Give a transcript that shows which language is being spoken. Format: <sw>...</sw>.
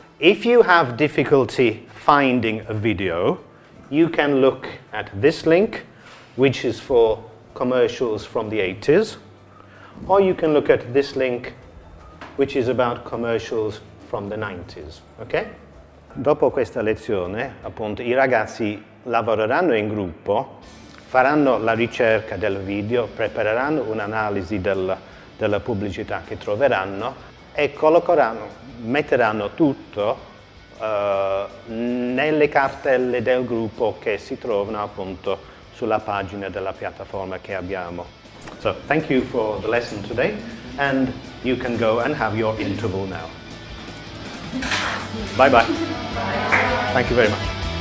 <en>If you have difficulty finding a video, you can look at this link, which is for commercials from the 80s, or you can look at this link, which is about commercials from the 90s, okay?</en> <it>Dopo questa lezione, appunto, i ragazzi lavoreranno in gruppo, faranno la ricerca del video, prepareranno un'analisi della pubblicità che troveranno e metteranno tutto nelle cartelle del gruppo che si trovano appunto sulla pagina della piattaforma che abbiamo.</it> <en>So, thank you for the lesson today, and you can go and have your interval now. Bye bye. Thank you very much.</en>